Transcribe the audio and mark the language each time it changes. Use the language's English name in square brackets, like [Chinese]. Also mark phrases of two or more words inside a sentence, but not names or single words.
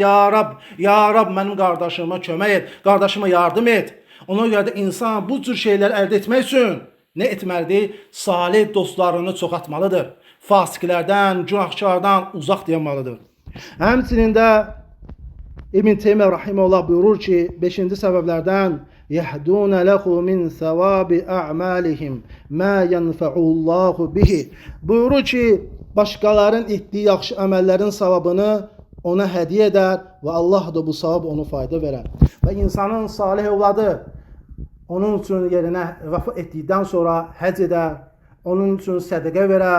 [Azerbaijani] Ya Rab, mənim qardaşıma kömək et, qardaşıma yardım et. Ona görə də insan bu cür şeyləri əldə etmək üçün nə etməlidir? Salih dostlarını çoxaltmalıdır. Fasiqlərdən, günahkardan uzaq dayanmalıdır. Həmçinin də İbn Teymiyyə rahimehullah buyurur ki, 5-ci səbəblərdən [Arabic] يَهْدُونَ لَهُ مِنْ ثَوَابِ أَعْمَالِهِمْ مَا يَنْفَعُ اللّٰهُ بِهِ. [Azerbaijani] Buyurur ki, başqaların etdiyi yaxşı əməllərin savabını ona hədiyyə edər və Allah da bu savab onu fayda verər. Və insanın salih övladı onun üçün yerinə vəfa etdikdən sonra həc edər, onun üçün sədəqə verər.